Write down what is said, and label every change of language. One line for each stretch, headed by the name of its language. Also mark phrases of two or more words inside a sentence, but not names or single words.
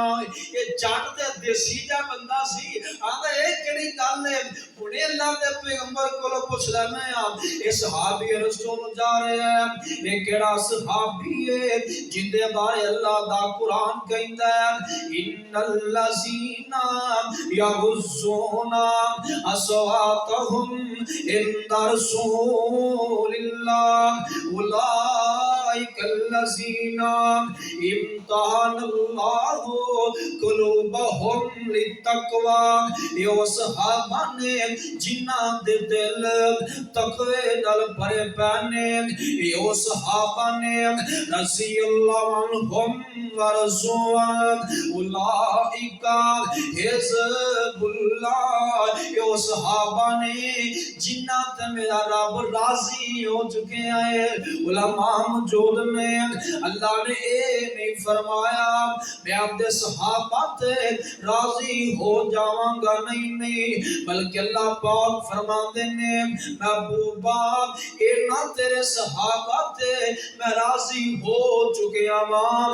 Punjabi: ਯੇ ਜਟ ਦੇ ਦੇਸੀ ਜਾ ਬੰਦਾ ਸੀ ਆਂਦਾ ਏ ਕੇੜੀ ਗਲ ਹੈ ਹੁਣੇ ਅੱਲਾਹ ਦੇ ਪੈਗੰਬਰ ਕੋਲੋਂ ਪੁੱਛ ਲੈਣੇ ਆ। ਏ ਸਹਾਬੀ ਰਸੂਲ ਜਾ ਰਹੇ ਹੈਂ ਯੇ ਕੇੜਾ ਸਹਾਬੀ ਹੈ ਜਿੰਦੇ ਬਾਰੇ ਅੱਲਾਹ ਦਾ ਕੁਰਾਨ ਕਹੰਦਾ ਹੈ
Arabic: إن الذين يغضون أصواتهم عند رسول الله أولئك الذين امتحن الله قلوبهم للتقوى.
Punjabi: ਯੋ ਸਹਾਬਾ ਨੇ ਜਿੰਨਾ ਦੇ ਦਿਲ ਤਕਵੇ ਨਾਲ ਭਰੇ ਪੈਣੇ ਯੋ ਸਹਾਬਾ ਨੇ
Arabic: رضي الله عنهم ورضوان أولئك حزب الله.
Punjabi: ਯੋ ਸਹਾਬਾ ਨੇ ਜਿੰਨਾ ਤੇ ਮੇਰਾ ਰਬ ਰਾਜ਼ੀ ਹੋ ਚੁਕੇ ਹੈਂ। ਉਲਮਾ ਮੌਜੂਦ ਨੇ ਅੱਲਾਹ ਨੇ ਯੇ ਨਹੀਂ ਫ਼ਰਮਾਇਆ ਮੈਂ ਅਪਨੇ ਸਹਾਬਾ ਤੇ ਰਾਜ਼ੀ ਹੋ ਜਾਵਾਂਗਾ ਨਹੀਂ ਨਹੀਂ ਬਲਕਿ ਅੱਲਾਹ ਪਾਕ ਫ਼ਰਮਾਤੇ ਨੇ ਮਹਿਬੂਬਾ ਇੰਨਾ ਤੇਰੇ ਸਹਾਬਾ ਤੇ ਮੈਂ ਰਾਜ਼ੀ ਹੋ ਚੁਕੇ ਹਾਂ।